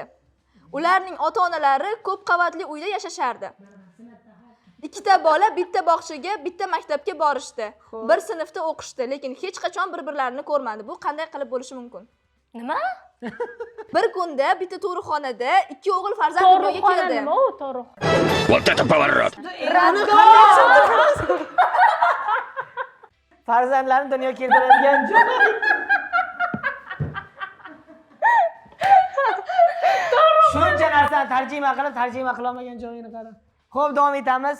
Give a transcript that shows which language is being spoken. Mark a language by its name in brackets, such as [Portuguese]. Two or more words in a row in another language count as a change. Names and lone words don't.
[Uzbek] Ularning ota-onalari ko'p qavatli uyda yashashardi. Ikkita bola bitta bog'chaga, bitta maktabga borishdi. Bir sinfda o'qishdi, lekin hech qachon bir-birlarini ko'rmadi. Bu qanday qilib bo'lishi mumkin? Nima? Bir kunda bitta tug'ruqxonada 2 o'g'il farzand dunyoga keldi. Nima u tug'ruq? [Russian] Вот это поворот! [Uzbek] Farzandlarni dunyoga keltiradigan joy. Shuncha narsani tarjima qila olmagan joyini qara. Xo'p, davom etamiz.